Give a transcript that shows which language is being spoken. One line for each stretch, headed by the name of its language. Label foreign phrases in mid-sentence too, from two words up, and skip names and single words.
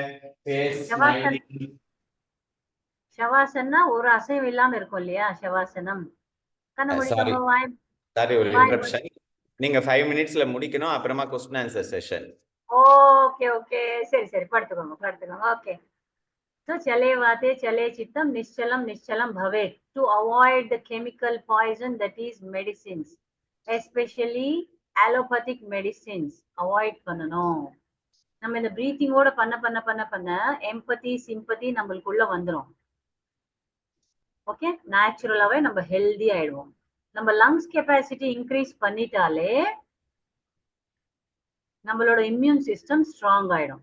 Tamil: ஷவாசன்னா ஒரு அசைவு இல்லாம இருக்கும் இல்லையா ஷவாசனம். சாரி, ஒரு இன்டரப்ஷன். நீங்க 5 மினிட்ஸ்ல முடிக்கணும்.
English: அப்புறமா question answer session.
Tamil: ஓகே ஓகே, சரி சரி, படுத்துக்கோங்க. ஓகே.
Sanskrit: So चले वाते चले चित्तं निश्चलं निश्चलं भवेत्,
English: to avoid the chemical poison that is medicines, especially allopathic medicines.
Tamil: avoid பண்ணணும். நம்ம இந்த பிரீத்திங்கோட பண்ண
English: empathy sympathy
Tamil: நம்மளுக்குள்ள வந்துரும். ஓகே, நேச்சுரலாவே நம்ம ஹெல்தி ஆயிடுவோம். நம்ம
English: lungs capacity increase
Tamil: பண்ணிட்டாலே நம்மளோட
English: immune system strong
Tamil: ஆயிடும்.